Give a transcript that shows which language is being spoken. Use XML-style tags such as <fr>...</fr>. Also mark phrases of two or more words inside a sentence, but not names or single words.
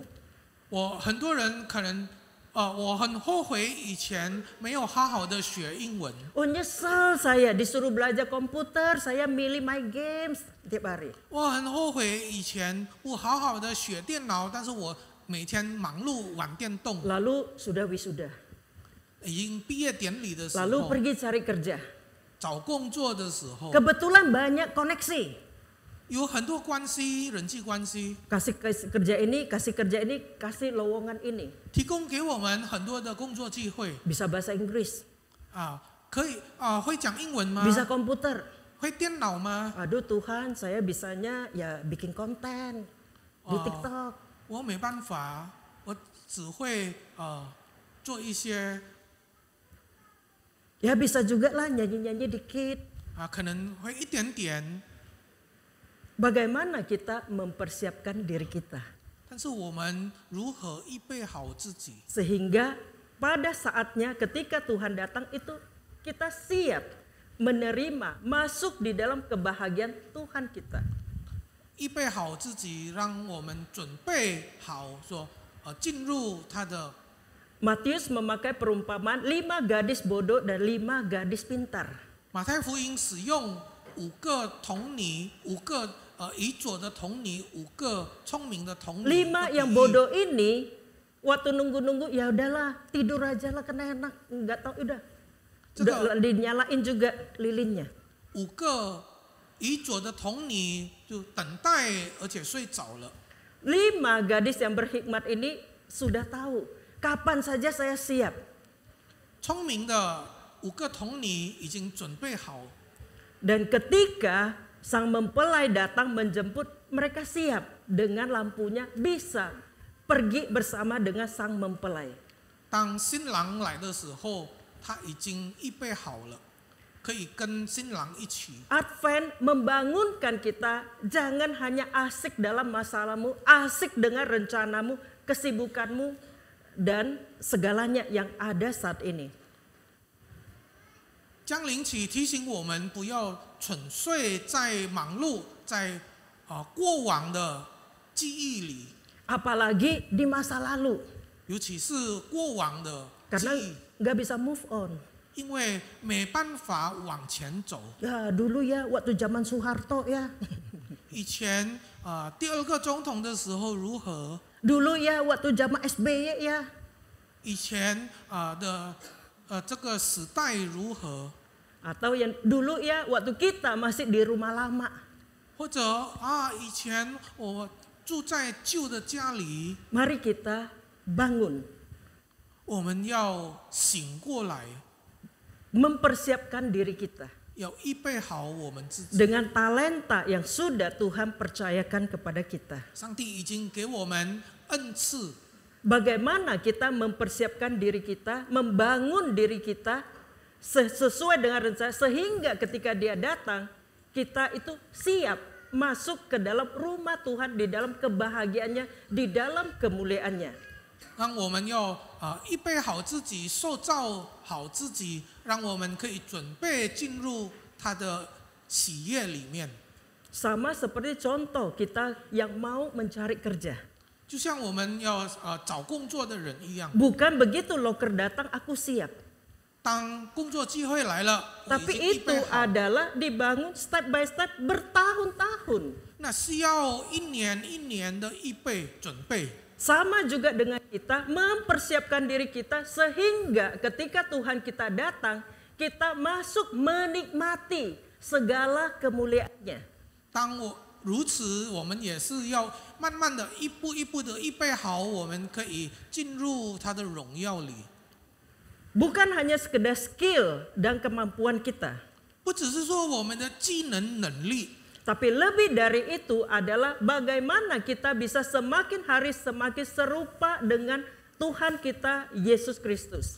<zh>很多人可能我很后悔以前没有好好的学英文。</zh> <id>Oh nyesel saya disuruh belajar komputer, saya milih</id> <en>my games</en> <id>tiap hari.</id> <zh>我很后悔以前不好好的学电脑，但是我每天忙碌玩电动。</zh> <id>Lalu sudah wisuda,</id> <zh>已经毕业典礼的时</zh> <id>lalu</id> <zh>候，</zh> <id>pergi cari kerja.</id> <zh>找工作的时候，</zh> <id>Kebetulan banyak koneksi.</id> <zh>有很多关系，人际关系</zh> <id>Kasih kerja ini, kasih lowongan ini.</id> <zh>提供给我们很多的工作机会，</zh> <id>Bisa bahasa Inggris,</id> <zh>可以会讲英文吗？</zh> <id>bisa komputer.</id> <zh>会电脑吗？</zh> <id>Aduh Tuhan, saya bisanya ya bikin konten di TikTok.</id> <zh>我没办法，我只会做一些</zh> <id>Ya bisa juga lah nyanyi-nyanyi dikit.</id> <zh>可能会一点点，</zh> <id>Bagaimana kita mempersiapkan diri kita</id> <zh>但是我们如何预备好自己，</zh> <id>sehingga pada saatnya ketika Tuhan datang itu kita siap menerima masuk di dalam kebahagiaan Tuhan kita.</id> <zh>预备好自己，让我们准备好说进入他的。</zh> <id>Matius memakai perumpamaan 5 gadis bodoh dan 5 gadis pintar.</id> <zh>马太福音使用5个童女，5个愚拙的童女，5个聪明的童女。</zh> <id>5 yang bodoh ini waktu nunggu-nunggu ya udahlah tidur aja lah kena enak, nggak tahu udah dinyalain juga lilinnya.</id> <zh>5 个愚拙的童女就等待，而且睡着了。</zh> <id>5 gadis yang berhikmat ini sudah tahu kapan saja saya siap.</id> <zh>聪明的5个童女已经准备好，</zh> <id>Dan ketika sang mempelai datang menjemput, mereka siap dengan lampunya bisa pergi bersama dengan sang mempelai.</id> <zh>当新郎来的时候，他已经预备好了，可以跟新郎一起。</zh> <id>Advent membangunkan kita jangan hanya asik dalam masalahmu, asik dengan rencanamu, kesibukanmu, dan segalanya yang ada saat ini.</id> <zh>降临期提醒我们不要沉睡在忙碌，在过往的记忆里，</zh> <id>Apalagi di masa lalu,</id> <zh>尤其是过往的记</zh> <id>karena</id> <zh>忆，</zh> <id>nggak bisa</id> <en>move on.</en> <zh>因为没办法往前走。</zh> <id>Ya dulu ya waktu zaman Soeharto ya,</id> <zh>以前第2个总统的时候如何？</zh> <id>dulu ya waktu zaman SBY ya.</id> <zh>以前的这个时代如何？</zh> <id>Atau yang dulu ya waktu kita masih di rumah lama.</id> <zh>或者以前我住在旧的家里，</zh> <id>Mari kita bangun,</id> <zh>我们要醒过来，</zh> <id>mempersiapkan diri kita</id> <zh>要预备好我们自己。</zh> <id>dengan talenta yang sudah Tuhan percayakan kepada kita.</id> <zh>上帝已经给我们恩赐，</zh> <id>Bagaimana kita mempersiapkan diri kita, membangun diri kita sesuai dengan rencana sehingga ketika dia datang kita itu siap masuk ke dalam rumah Tuhan, di dalam kebahagiaannya, di dalam kemuliaannya.</id> <zh>让我们要预备好自己，塑造好自己，让我们可以准备进入他的喜悦里面。</zh> <id>Sama seperti contoh kita yang mau mencari kerja.</id> <zh>就像我们要找工作的人一样，</zh> <id>Bukan begitu loker datang aku siap.</id> <zh>当工作机会来了，我已</zh> <id>Tapi</id> <zh>经预</zh> <id>itu</id> <zh>备好，</zh> <id>adalah dibangun</id> <en>step by step</en> <id>bertahun-tahun.</id> <zh>那需要一年一年的预备准备。</zh> <id>Sama juga dengan kita mempersiapkan diri kita sehingga ketika Tuhan kita datang, kita masuk menikmati segala kemuliaannya.</id> <zh>当我如此，我们也是要慢慢的、一步一步的预备好，我们可以进入他的荣耀里。</zh> <id>Bukan hanya sekedar skill dan kemampuan kita,</id> <zh>不只是说我们的技能能力，</zh> <id>tapi lebih dari itu adalah bagaimana kita bisa semakin hari semakin serupa dengan Tuhan kita Yesus Kristus.</id>